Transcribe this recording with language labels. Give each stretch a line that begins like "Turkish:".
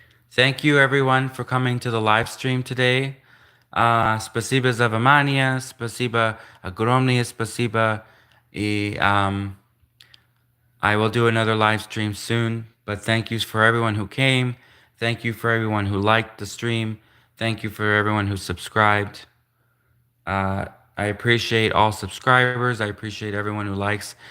English: Thank you everyone for coming to the live stream today.
Russian: Спасибо за внимание, спасибо огромное спасибо.
English: И I will do another live stream soon, but thank you for everyone who came. Thank you for everyone who liked the stream. Thank you for everyone who subscribed. I appreciate all subscribers. I appreciate everyone who likes.